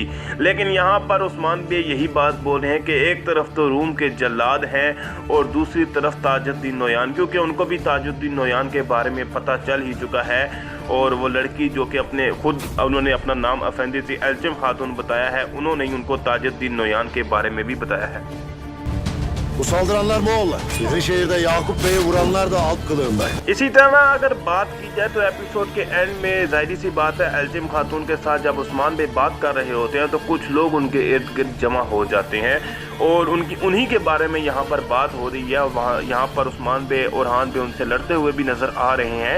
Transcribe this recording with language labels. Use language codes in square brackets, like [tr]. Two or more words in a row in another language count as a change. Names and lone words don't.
[hi] लेकिन यहाँ पर उस्मान बे यही बात बोल रहे हैं कि एक तरफ तो रूम के जल्लाद हैं और दूसरी तरफ ताजुद्दीन नोयान, क्योंकि उनको भी ताजुद्दीन नोयान के बारे में पता चल ही चुका है। और वो लड़की जो कि अपने खुद उन्होंने अपना नाम अफेंदी थी एल्चिम खातून बताया है, उन्होंने ही उनको ताजुद्दीन नोयान के बारे में भी बताया है। [tr] Bu saldıranlar Moğollar. Sizin şehirde Yakup Bey'i vuranlar da alt kılığında. [hi] इसी तरह अगर बात की जाए तो एपिसोड के एंड में जाहिर सी बात है एल्चिम खातून के साथ जब उस्मान बे बात कर रहे होते हैं तो कुछ लोग उनके इर्द गिर्द जमा हो जाते हैं और उन्हीं के बारे में यहाँ पर बात हो रही है। वहाँ यहाँ पर उस्मान बे और ओरहान बे उनसे लड़ते हुए भी नज़र आ रहे हैं।